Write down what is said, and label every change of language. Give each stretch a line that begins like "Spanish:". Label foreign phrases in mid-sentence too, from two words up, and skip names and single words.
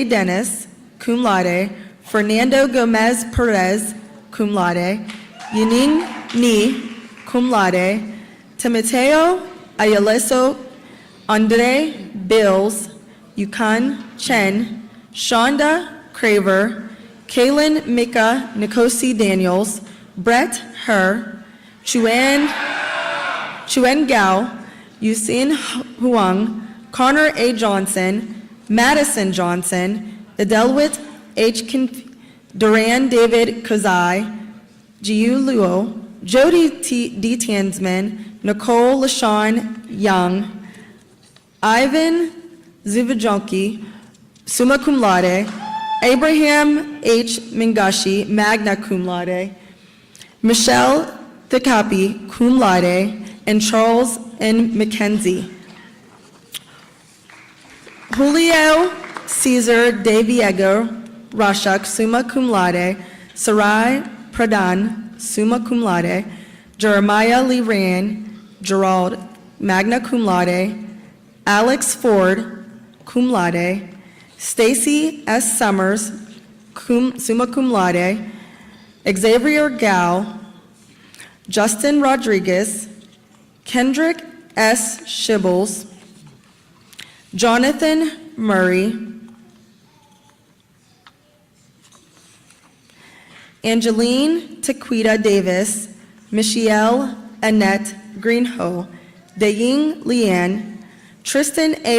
English: Dennis,
Latin: cum laude,
English: Fernando Gomez Perez,
Latin: cum laude,
English: Yanin Ni,
Latin: cum laude,
English: Timoteo Ayaleso, Andre Bills, Yukon Chen, Shonda Craver, Kaylin Mika Nikosi Daniels, Brett Herr, Chuan Gao, Yusin Huang, Connor A. Johnson, Madison Johnson, Adelwit H. Duran David Kozai, Jiu Luo, Jody D. Tansman, Nicole LaShawn Young, Ivan Zuvajonki,
Latin: summa cum laude,
English: Abraham H. Mingashi,
Latin: magna cum laude,
English: Michelle Thikapi,
Latin: cum laude,
English: and Charles N. McKenzie. Julio Cesar De Viego, Rashak,
Latin: summa cum laude,
English: Sarai Pradhan,
Latin: summa cum laude,
English: Jeremiah Lee Rand, Gerald,
Latin: magna cum laude,
English: Alex Ford,
Latin: cum laude,
English: Stacy S. Summers,
Latin: summa cum laude,
English: Xavier Gao, Justin Rodriguez, Kendrick S. Shibbles, Jonathan Murray, Angeline Tequita Davis, Michelle Annette Greenho, Daying Leanne, Tristan A.